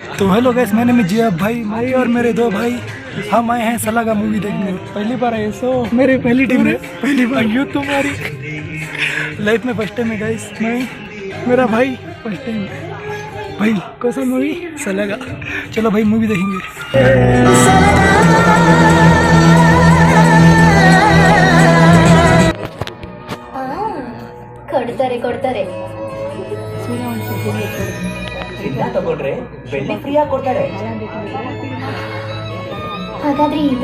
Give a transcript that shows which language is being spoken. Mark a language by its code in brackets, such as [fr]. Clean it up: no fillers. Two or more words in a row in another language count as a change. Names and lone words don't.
[hi] तो [en] hello guys, [hi] मैंने में जिया भाई और मेरे दो भाई हम आए हैं सलागा मूवी देखने। पहली बार है सो मेरी पहली टीम है, पहली बार यू तुम्हारी लाइफ में [en] first time [hi] है गाइस। मैं मेरा भाई [en] first time [hi] भाई कौन सा मूवी सलागा। चलो भाई मूवी देखेंगे। [kn] ಕೊಡ್ತಾರೆ ಚಿನ್ನ ತಗೊಂಡ್ರೆ ಬೆಳ್ಳಿ ಫ್ರೀಯಾಗಿ ಕೊಡ್ತಾರೆ. ಹಾಗಾದ್ರೆ ಇದು